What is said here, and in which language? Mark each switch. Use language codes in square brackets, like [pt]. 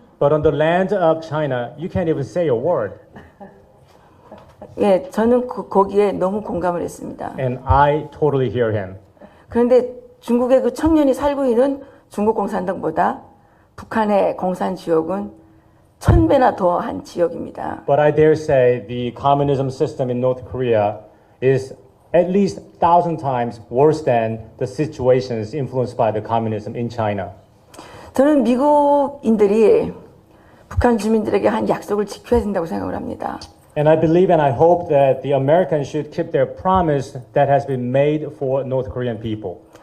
[en] But on the land of China, you can't even say a word. [ko] 예, 저는 거기에 너무 공감을 했습니다. [en] And I totally hear him. [ko] 그런데 중국의 그 청년이 살고 있는 중국 공산당보다 북한의 공산 지역은 1000배나 더한 지역입니다. [en] But I dare say the communism system in North Korea is at least 1,000 times worse than the situations influenced by the communism in China. [ko] 저는 미국인들이 북한 주민들에게 한 약속을 지켜야 된다고 생각을 합니다. [en] And I believe and I hope that the Americans should keep their promise that has been made for North Korean people.